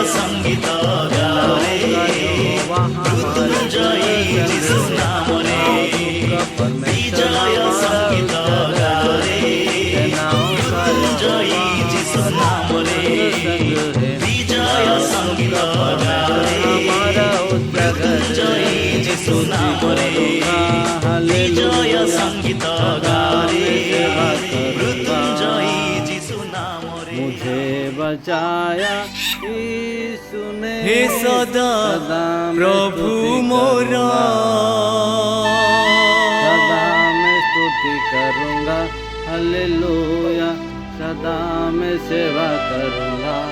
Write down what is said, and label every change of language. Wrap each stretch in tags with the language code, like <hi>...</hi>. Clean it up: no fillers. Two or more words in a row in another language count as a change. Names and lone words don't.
<or>ସଙ୍ଗୀତ ଗାରେ ମୃତ୍ୟୁଞ୍ଜୟୀ ଯୀଶୁ ନାମରେ ବିଜୟ ସଙ୍ଗୀତ ଗାରେ ମୃତ୍ୟୁଞ୍ଜୟୀ ଯୀଶୁ ନାମରେ ବିଜୟ ସଙ୍ଗୀତ ଗାରେ ମୃତ୍ୟୁଞ୍ଜୟୀ ଯୀଶୁ ନାମରେ ବିଜୟ ସଙ୍ଗୀତ ଗାରେ ମୃତ୍ୟୁଞ୍ଜୟୀ ଯୀଶୁ ନାମରେ</or> <hi>मुझे बचाया यीशु ने हे सदा प्रभु मोरा सदा मैं स्तुति करूंगा हालेलुया सदा मैं सेवा करूंगा</hi>